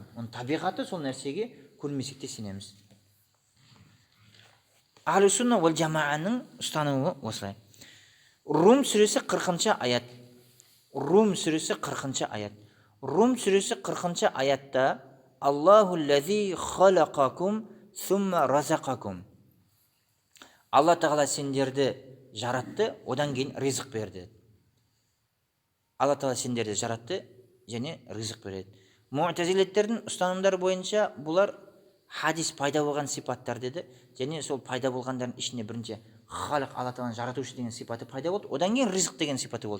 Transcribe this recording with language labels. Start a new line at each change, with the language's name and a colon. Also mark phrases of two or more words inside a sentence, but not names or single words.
Kazakh: Оның табиғаты сол нәрсеге көрмесек те сенеміз.
Arabic: أهل السنة والجماعة
Kazakh: ұстануы осылай. Рум сүресі 40-шы аят. Рум сүресі 40-шы аят. Рум сүресі 40-шы аятта
Arabic: الله الذي خلقكم ثم رزقكم.
Kazakh: Алла тағала сендерді жаратты, одан кейін ризық берді. Алла тағала сендерді жаратты және ризық береді. Муътазилеттердің ұстанымдары бойынша бұлар хадис пайда болған сипаттар деді, және сол пайда болғандардың ішінде бірінші халық, Алла тағаланың жаратушы деген сипаты пайда болды, одан кейін ризық деген сипаты болды.